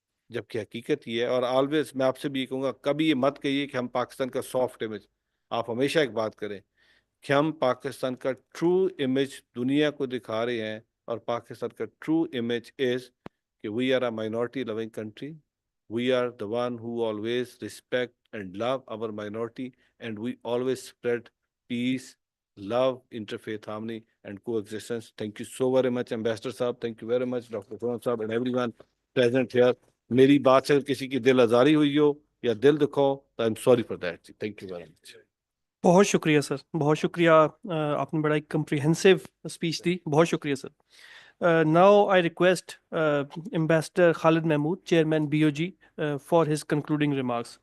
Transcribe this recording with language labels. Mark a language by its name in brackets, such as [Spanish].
[Urdu] جبکہ حقیقت یہ ہے, اور آلویز میں آپ سے بھی یہ کہوں گا, کبھی یہ مت کہیے کہ ہم پاکستان کا سافٹ امیج, آپ ہمیشہ ایک بات کریں کہ ہم پاکستان کا ٹرو امیج دنیا کو دکھا رہے ہیں, اور پاکستان کا ٹرو امیج از کہ [English] We are a minority loving country. We are the one who always respect and love our minority, and we always spread peace, love, interfaith harmony, and coexistence. Thank you so very much, Ambassador Saab. Thank you very much, Dr. Saab Saab, and everyone present here. [Urdu] میری بات سے اگر کسی کی دل آزاری ہوئی ہو یا دل دکھو, تو [English] I'm sorry for that. Thank you very much. [Urdu] بہت شکریہ سر, بہت شکریہ. آپ نے بڑا ایک کمپریہنسو اسپیچ دی, بہت شکریہ سر. [English] Now I request Ambassador Khalid Mahmood, Chairman BOG, for his concluding remarks.